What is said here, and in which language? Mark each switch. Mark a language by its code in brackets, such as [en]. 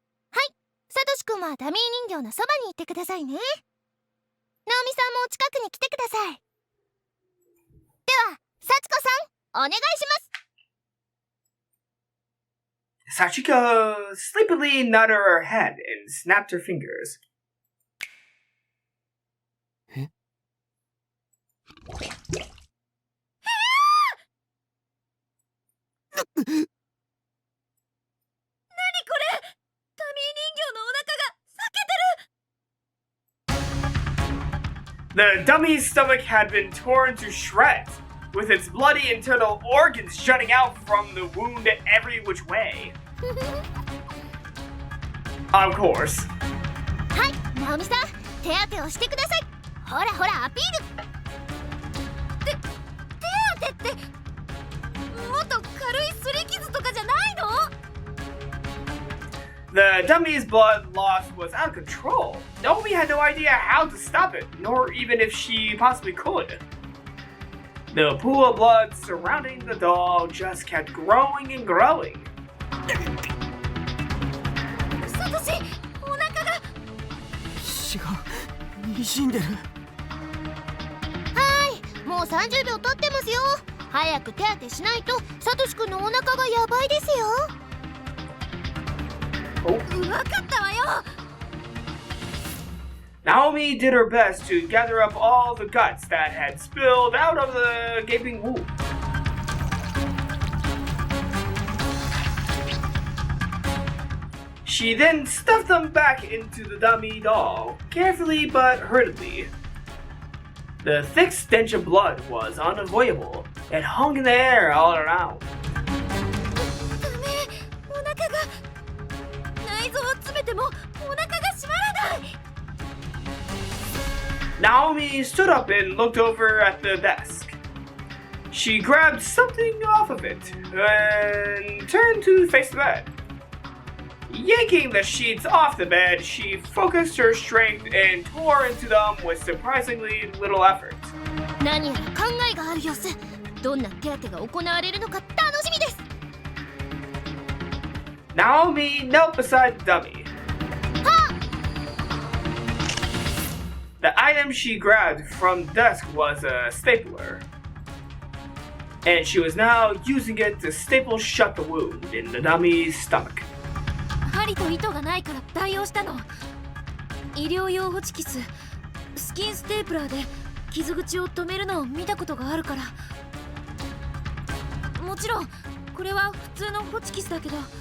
[ja] はい、サトシくんはダミー人形のそばにいてくださいね。ナオミさんも近くに来てください。では幸子さんお願いします。 [en] Sachiko sleepily nodded her head and snapped her fingers. [ja] え？何これ？ダミー人形のお腹が裂けてる。 [en] The dummy's stomach had been torn to shreds, with its bloody internal organs jutting out from the wound every which way. Of course. [ja] はい、ナオミさん、手当てをしてください。ほらほらアピール。手当てってもっと軽い擦り傷とかじゃないの？ [en] The dummy's blood loss was out of control. Naomi had no idea how to stop it, nor even if she possibly could. The pool of blood surrounding the doll just kept growing and growing. [ja] サトシ、お腹が。血が滲んでる。はい、もう30秒経ってますよ。早く手当てしないとサトシくんのお腹がやばいですよ。分かったわよ。 [en] Naomi did her best to gather up all the guts that had spilled out of the gaping wound. She then stuffed them back into the dummy doll, carefully but hurriedly. The thick stench of blood was unavoidable. It hung in the air all around. [ja] ダメ、お腹が。内臓を詰めてもお腹が閉まらない。 [en] Naomi stood up and looked over at the desk. She grabbed something off of it and turned to face the bed. Yanking the sheets off the bed, she focused her strength and tore into them with surprisingly little effort. [ja] 何やら考えがある様子。どんな手当てが行われるのか楽しみです。 [en] Naomi knelt beside the dummy. The item she grabbed from the desk was a stapler, and she was now using it to staple shut the wound in the dummy's stomach. [ja] 針と糸がないから代用したの。医療用ホチキス、スキンステープラーで傷口を止めるのを見たことがあるから。もちろんこれは普通のホチキスだけど。